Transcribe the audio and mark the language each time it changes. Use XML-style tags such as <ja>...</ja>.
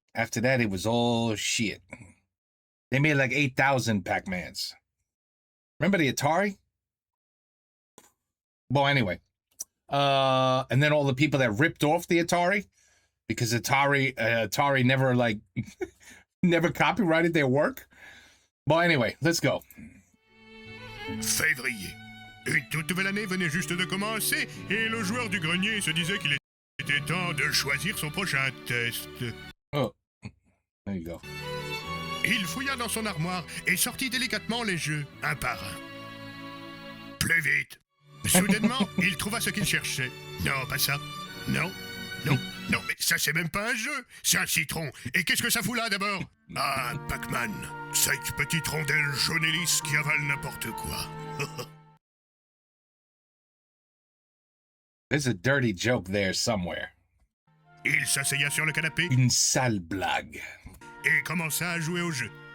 <en>After that, it was all shit. They made like 8,000 Pac-Mans. Remember the Atari? Well, anyway. And then all the people that ripped off the Atari because Atari never never copyrighted their work. Well, anyway, let's go.</en> <fr>Février. Une toute nouvelle année venait juste de commencer et le joueur du grenier se disait qu'il était temps de choisir son prochain test.</fr> <en>Oh, there you go.</en> <fr>Il fouilla dans son armoire et sortit délicatement les jeux, un par un. Plus vite. Soudainement, il trouva ce qu'il cherchait. Non, pas ça. Non, non, non, mais ça c'est même pas un jeu, c'est un citron. Et qu'est-ce que ça fout là d'abord? Ah, Pac-Man, 5 petites rondelles jaunes et lisses qui avalent n'importe quoi.</fr> <en>There's a dirty joke there somewhere.</en> <fr>Il s'asseya sur le canapé. Une sale blague. Et commença à jouer au jeu.</fr>